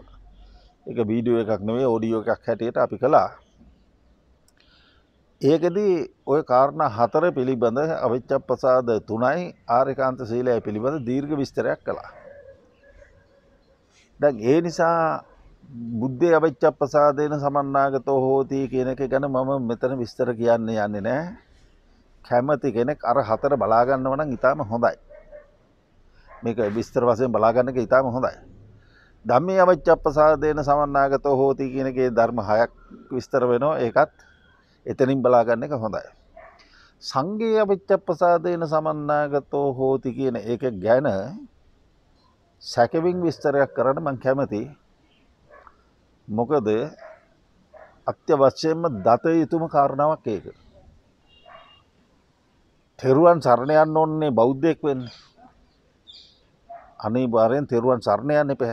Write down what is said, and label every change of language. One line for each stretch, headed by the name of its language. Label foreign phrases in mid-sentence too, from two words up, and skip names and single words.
Sinhala: ඒක වීඩියෝ එකක් නෙවෙයි ඔඩියෝ එකක් හැටියට අපි කළා. ඒකෙදී ওই කාරණා හතර පිළිබඳ අවිච්ඡප්පසාද 3යි ආර්යකාන්ත සීලය පිළිබඳ දීර්ඝ විස්තරයක් කළා. දැන් ඒ නිසා
Pali: බුද්ධේ අවිච්ඡප්පසාදේන සමන්නාගතෝ හෝති
Sinhala: කියන එක ගැන මම මෙතන විස්තර කියන්න යන්නේ නැහැ. කැමති කෙනෙක් අර හතර බලා ගන්නව නම් ඊටාම හොඳයි. මේක විස්තර වශයෙන් බලා ගන්න එක ඊටාම හොඳයි.
Pali: ධම්මේ අවිච්ඡප්පසාදේන සමන්නාගතෝ හෝති
Sinhala: කියන එකේ ධර්ම හයක් විස්තර වෙනවා. ඒකත් එතනින් බලා ගන්න එක හොඳයි.
Pali: සංඝේ අවිච්ඡප්පසාදේන සමන්නාගතෝ හෝති
Sinhala: කියන එක ගැන සැකවින් විස්තරයක් කරන්න මම කැමතියි. මොකද අත්‍යවශ්‍යයෙන්ම දත යුතුම කාරණාවක් ඒක. තෙරුවන් සරණ යන්න ඕනේ බෞද්ධයෙක් වෙන්න. අනිවාර්යෙන් තෙරුවන් සරණ යන්න එපා.